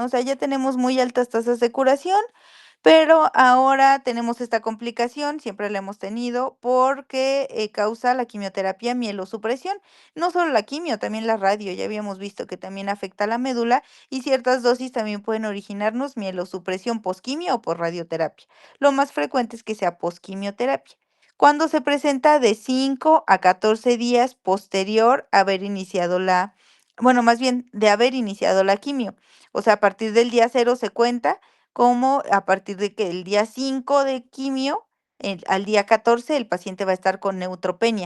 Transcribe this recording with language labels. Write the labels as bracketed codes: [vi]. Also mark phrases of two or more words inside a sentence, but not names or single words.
[es] O sea, ya tenemos muy altas tasas de curación, pero ahora tenemos esta complicación, siempre la hemos tenido, porque causa la quimioterapia mielosupresión. No solo la quimio, también la radio, ya habíamos visto que también afecta la médula y ciertas dosis también pueden originarnos mielosupresión posquimio o por radioterapia. Lo más frecuente es que sea posquimioterapia cuando se presenta de 5 a 14 días posterior a haber iniciado bueno, más bien de haber iniciado la quimio. O sea, a partir del día 0 se cuenta como a partir de que el día 5 de quimio, al día 14, el paciente va a estar con neutropenia.